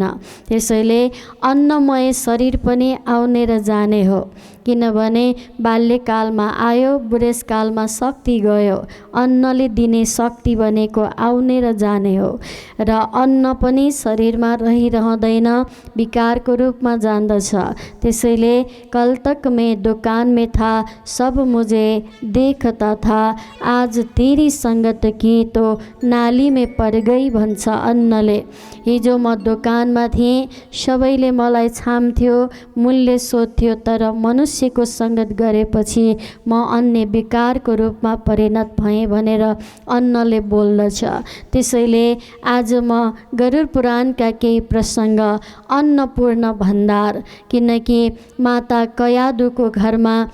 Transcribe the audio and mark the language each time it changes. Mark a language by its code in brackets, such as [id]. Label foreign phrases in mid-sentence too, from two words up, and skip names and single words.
[ne] त्यसैले अन्नमय शरीर पनि आउने र जाने हो, किनभने बाल्यकालमा आयो, बुढेसकालमा शक्ति गयो। अन्नले दिने शक्ति भनेको आउने र जाने हो, र अन्न पनि शरीरमा रहिरहँदैन, विकारको रूपमा जान्दछ। [hi] त्यसैले कल तक में दुकान में था, सब मुझे देखता था, आज तेरी संगत की तो नाली में पड़ गई [ne] भन्छ अन्नले। हिजो म दोकानमा थिएँ, सबैले मलाई छाम्थ्यो, मूल्य सोध्थ्यो, तर मनुष्यको सङ्गत गरेपछि म अन्य विकारको रूपमा परिणत भएँ भनेर अन्नले बोल्दछ। त्यसैले आज म गरुड पुराणका केही प्रसङ्ग, अन्नपूर्ण भण्डार, किनकि माता कयादुको घरमा